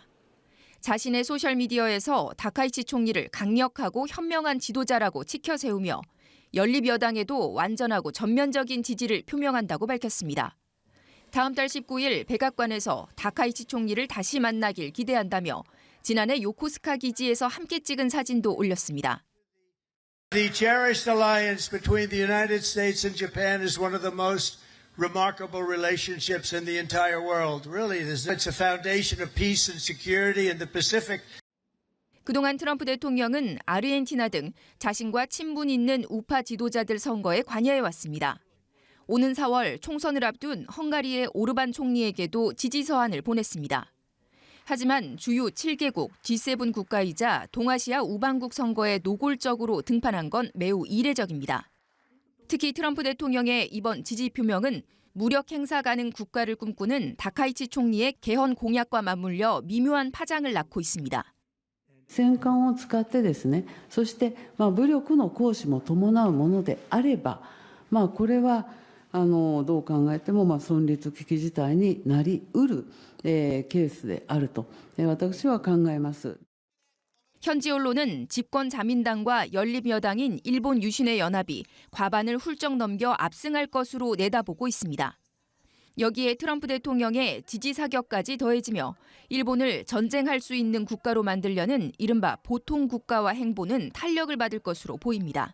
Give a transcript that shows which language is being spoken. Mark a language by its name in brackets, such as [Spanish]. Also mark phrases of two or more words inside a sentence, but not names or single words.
[Korean] 자신의 소셜미디어에서 다카이치 총리를 강력하고 현명한 지도자라고 치켜세우며 연립여당에도 완전하고 전면적인 지지를 표명한다고 밝혔습니다. 다음 달 19일 백악관에서 다카이치 총리를 다시 만나길 기대한다며 지난해 요코스카 기지에서 함께 찍은 사진도 올렸습니다. [English] The cherished alliance between the United States and Japan is one of the most remarkable relationships in the entire world. Really, it's a foundation of peace and security in the Pacific. [Korean] 그동안 트럼프 대통령은 아르헨티나 등 자신과 친분 있는 우파 지도자들 선거에 관여해왔습니다. 오는 4월 총선을 앞둔 헝가리의 오르반 총리에게도 지지 서한을 보냈습니다. 하지만 주요 7개국 G7 국가이자 동아시아 우방국 선거에 노골적으로 등판한 건 매우 이례적입니다. 특히 트럼프 대통령의 이번 지지 표명은 무력 행사 가능 국가를 꿈꾸는 다카이치 총리의 개헌 공약과 맞물려 미묘한 파장을 낳고 있습니다. [Japanese] 戦艦を使ってですね、そして武力の行使も伴うものであれば、これはどう考えても存立危機事態になりうるケースであると私は考えます。 [Korean] 현지 언론은 집권 자민당과 연립여당인 일본 유신회 연합이 과반을 훌쩍 넘겨 압승할 것으로 내다보고 있습니다. 여기에 트럼프 대통령의 지지 사격까지 더해지며 일본을 전쟁할 수 있는 국가로 만들려는 이른바 보통 국가화 행보는 탄력을 받을 것으로 보입니다.